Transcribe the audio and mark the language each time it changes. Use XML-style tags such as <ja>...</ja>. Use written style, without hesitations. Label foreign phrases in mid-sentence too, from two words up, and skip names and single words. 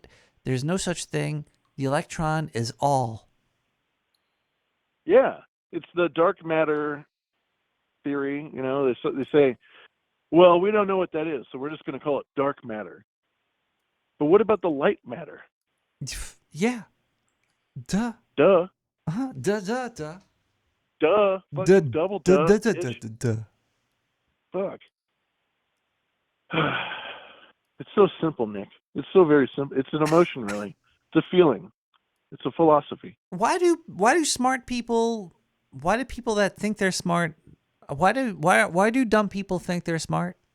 <en>There's no such thing. The electron is all. Yeah, it's the dark matter theory. You know, they say, well, we don't know what that is, so we're just going to call it dark matter. But what about the light matter? Yeah. Duh. Duh. Uh-huh. Duh. Duh. Fucking double duh. Duh. Fuck. It's so simple, Nick. It's so very simple. It's an emotion, really. It's a feeling. It's a philosophy. Why do smart people? Why do people that think they're smart? Why do dumb people think they're smart?</en>